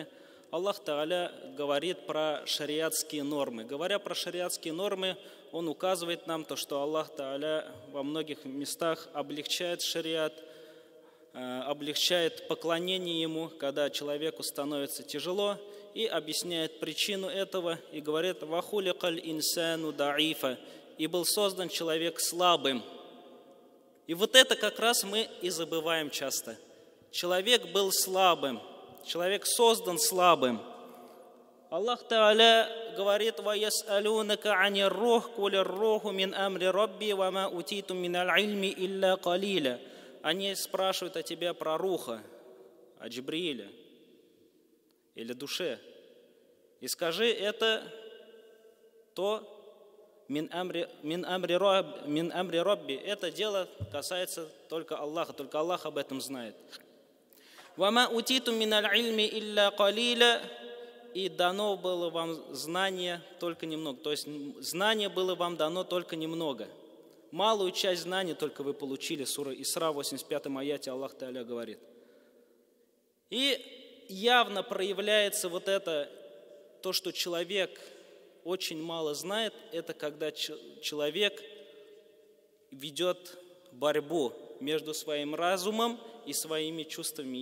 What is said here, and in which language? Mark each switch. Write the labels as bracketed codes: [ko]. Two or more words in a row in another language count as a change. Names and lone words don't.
[ru] Аллах Тааля говорит про шариатские нормы. Говоря про шариатские нормы, Он указывает нам то, что Аллах Тааля во многих местах облегчает шариат, облегчает поклонение Ему, когда человеку становится тяжело, и объясняет причину этого, и говорит: [ar] «وخلق الإنسان ضعيفا», [ru] и был создан человек слабым. И вот это как раз мы и забываем часто. Человек был слабым, человек создан слабым. Аллах Тааля говорит: [ar] «ويسألونك عن الروح قل الروح من أمر ربي وما أوتيتم من العلم إلا قليلا». [ru] Они спрашивают о тебе про руха, о Джибрииле или душе. И скажи, это то [ar] من أمر ربي. [ru] Это дело касается только Аллаха, только Аллах об этом знает. [ar] «وما أوتيتم من العلم إلا قليلا». [ru] И дано было вам знание только немного. То есть знание было вам дано только немного. Малую часть знаний только вы получили. Сура Исра, 85 аяте Аллах Тааля говорит. И явно проявляется вот это, то, что человек очень мало знает, это когда человек ведет борьбу между своим разумом и своими чувствами.